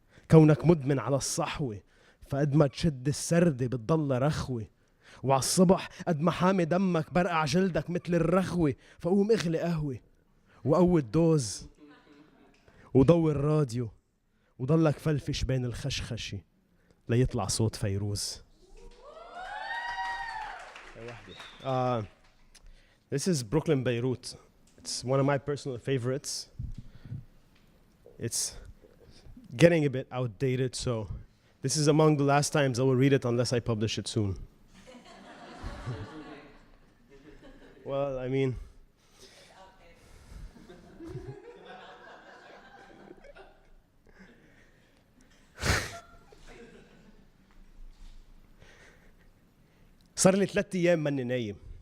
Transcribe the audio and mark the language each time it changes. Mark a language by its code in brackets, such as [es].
[ar] كونك مدمن على الصحوة فقد ما تشد السردة بتضل رخوة وعلى الصبح قد ما حامي دمك برقع جلدك مثل الرخوة فقوم اغلي قهوة وقوي الدوز وضوي الراديو وضلك فلفش بين الخشخشة ليطلع صوت فيروز. [en] This is Brooklyn, Beirut. It's one of my personal favorites. It's getting a bit outdated, so this is among the last times I will read it unless I publish it soon. Well, I mean, [ar] صار لي 3 أيام ماني نايم.